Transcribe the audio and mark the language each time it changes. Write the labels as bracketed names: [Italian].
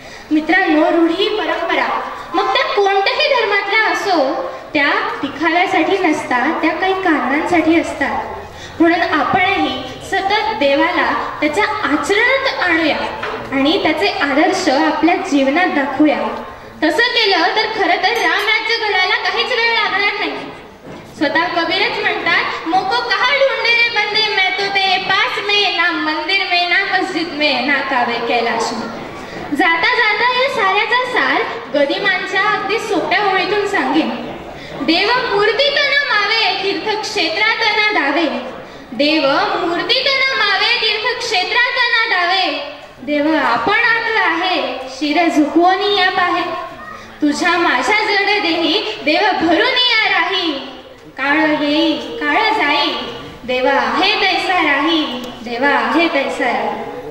[Marathi] मित्रांनो, रूढी परंपरा मग त्या कोणत्याही धर्मातल्या असो त्या दिखाव्यासाठी नसतात, त्या काही कारणांसाठी असतात. म्हणून आपणही सतत देवाला त्याच्या आचरणात आणूया आणि त्याचे आदर्श आपल्या जीवनात दाखवूया. तसं केलं तर खरं तर रामराज्य घडायला काहीच वेळ लागणार नाही. स्वतः कबीरच म्हणतात, [Hindi] मोको कहा ढूंढे रे बंदे, मैं तो तेरे पास में, ना मंदिर में ना मस्जिद में ना कावे कैलाश में. [Marathi] जाता जाता या साऱ्याचा सार गदिमांच्या अगदी सोप्या ओळीतून सांगेन. देव मूर्तीत न मावे तीर्थक्षेत्रात न धावे, देव मूर्तीत न मावे तीर्थक्षेत्रात न धावे, देव आपण आतला आहे शिर झुकवून या पाहे, तुझ्या माझ्या जड देही देव भरून या राही, काळ येई काळ जाई देवा आहे तैसा राही, देवा आहे तैसा राही.